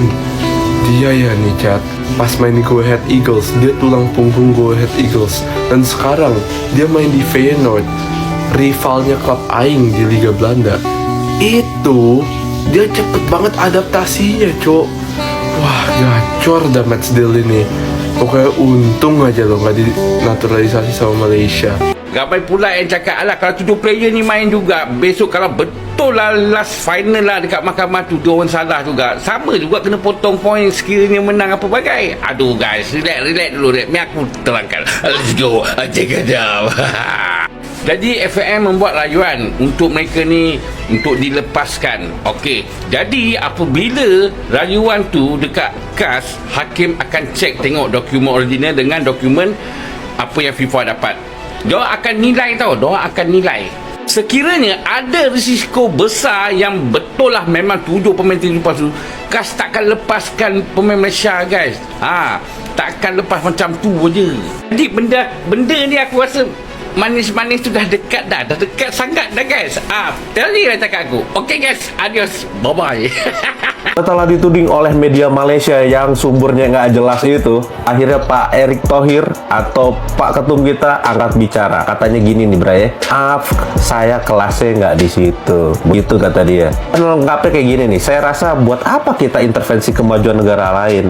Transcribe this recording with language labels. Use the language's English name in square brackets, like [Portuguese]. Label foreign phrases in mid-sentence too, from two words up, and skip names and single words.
[Indonesian] Dia ya nih Chat, pas main di Go Ahead Eagles, dia tulang punggung Go Ahead Eagles. Dan sekarang dia main di Feyenoord, rivalnya klub Aing di Liga Belanda. Itu dia cepet banget adaptasinya cok. Wah gacor dah Matsdale ini. Pokoknya untung aja lo gak dinaturalisasi sama Malaysia. [Malay] Ramai pula yang cakap, alah kalau 7 player ni main juga, besok kalau betul lah [English] last final [Malay] lah dekat mahkamah tu, dia orang salah juga, sama juga kena potong poin sekiranya menang apa bagai. Aduh guys, relax dulu, biar aku terangkan. [English] Let's go, check it out. [Malay] Jadi FAM membuat rayuan untuk mereka ni untuk dilepaskan. Okey. Jadi apabila rayuan tu dekat KAS, hakim akan cek tengok dokumen original dengan dokumen apa yang FIFA dapat. Diorang akan nilai tau, sekiranya ada risiko besar yang betul lah memang 7 pemain terlepas tu, KAS takkan lepaskan pemain Malaysia guys. Takkan lepas macam tu je. Jadi benda ni aku rasa manis-manis tu dah dekat sangat dah guys. Tadi lah cakap aku. [English] Okay guys, adios, bye bye. [Indonesian] Setelah dituding oleh media Malaysia yang sumbernya nggak jelas itu, akhirnya Pak Erick Thohir atau Pak Ketum kita angkat bicara. Katanya gini nih Bray, maaf saya kelasnya nggak di situ. Begitu kata dia. Dan lengkapnya kayak gini nih, saya rasa buat apa kita intervensi kemajuan negara lain?